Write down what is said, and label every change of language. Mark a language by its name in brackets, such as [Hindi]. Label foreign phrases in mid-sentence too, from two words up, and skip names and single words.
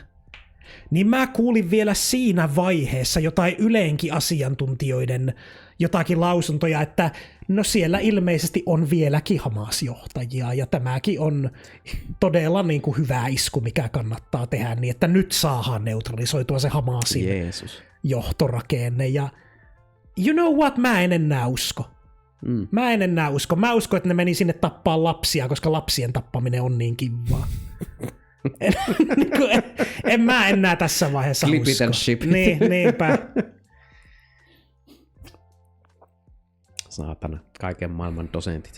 [Finnish] niin mä kuulin vielä siinä vaiheessa jotain yleenkin asiantuntijoiden jotakin lausuntoja, että no siellä ilmeisesti on vieläkin Hamas-johtajia ja tämäkin on todella niin kuin hyvä isku, mikä kannattaa tehdä niin, että nyt saadaan neutralisoitua se Hamasin johtorakenne ja [English] you know what, [Finnish] mä en enää usko. Mä en enää usko. Mä uskon, että ne meni sinne tappaa lapsia, koska lapsien tappaminen on niin kivaa. En mä enää tässä vaiheessa usko. Niinpä. Saatana, kaiken maailman dosentit.